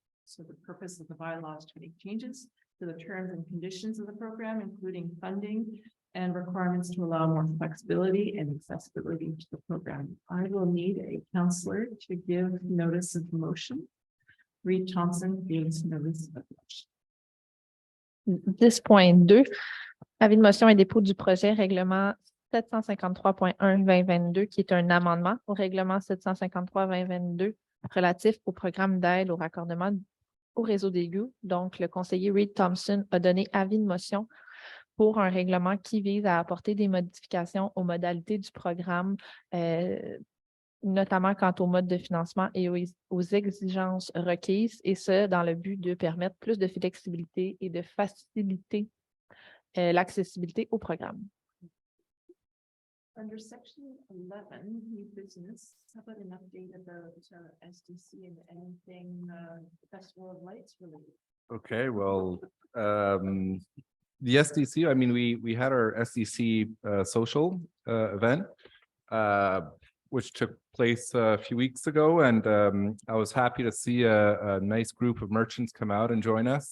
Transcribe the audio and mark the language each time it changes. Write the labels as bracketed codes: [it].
[en] So the purpose of the bylaw is to make changes to the terms and conditions of the program, including funding and requirements to allow more flexibility and accessibility to the program. I will need a counselor to give notice of motion. Reed Thompson gives notice of motion. [fr] 10.2, avis de motion et dépôt du projet règlement 753.1-2022, qui est un amendement au règlement 753-2022 relatif au programme d'aide au raccordement au réseau d'égouts. Donc, le conseiller Reed Thompson a donné avis de motion pour un règlement qui vise à apporter des modifications aux modalités du programme, notamment quant au mode de financement et aux exigences requises, et ce, dans le but de permettre plus de flexibilité et de faciliter l'accessibilité au programme. [en] Under section 11, new business, how about an update about SDC and anything Festival of Lights related? Okay, well, the SDC, I mean, we had our SDC social event, which took place a few weeks ago, and I was happy to see a nice group of merchants come out and join us.